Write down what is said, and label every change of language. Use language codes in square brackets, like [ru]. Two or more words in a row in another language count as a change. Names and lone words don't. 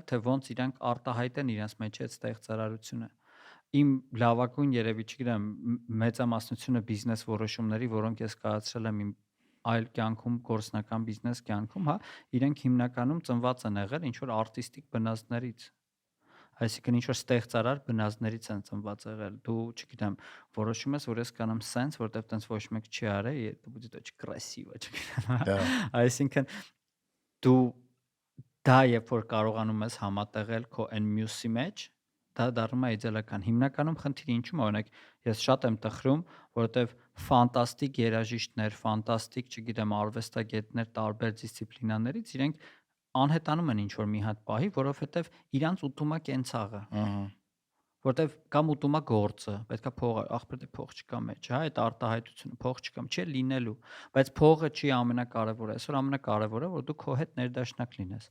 [hy] թե ոնց իրանք արտահայտեն իրենց մեջ այդ ստեղծարարությունը։ Իմ լավագույն երևի, չգիտեմ, մեծամասնությունը բիզնես որոշումների, որոնք ես կայացրել եմ իմ այլ կյանքում, գործնական բիզնես կյանքում, հա, իրենք հիմնականում ծնված են եղել ինչ որ արտիստիկ բնազդներից։ Այսինքն ինչ որ ստեղծարար բնազդներից են ծնված եղել։ Դու, չգիտեմ, որոշում ես, որ ես կանամ sense, որտեվ տենց ոչ մեկ չի արել, [ru] это будет очень красиво, [hy] չգիտեմ։ Այսինքն դու դա երբ որ կարողանում ես համատեղել քո այն մյուսի մեջ, դա դառնում է իդեալական։ Հիմնականում խնդիրը ինչու՞մ է, օրինակ, ես շատ եմ տխրում, որովհետև ֆանտաստիկ երաժիշտներ, ֆանտաստիկ, չգիտեմ, արվեստագետներ տարբեր դիսցիպլինաներից իրենք անհետանում են ինչ որ մի հատ պահի, որովհետև իրանց ուտում է կենցաղը։ Որտեվ կամ ուտում է գործը, պետքա փող, ախպեր դե փող չկա մեջ, հա, այդ արտահայտությունը, փող չկա, չի լինելու, բայց փողը չի ամենակարևորը, այսօր ամենակարևորը որ դու քո հետ ներդաշնակ լինես։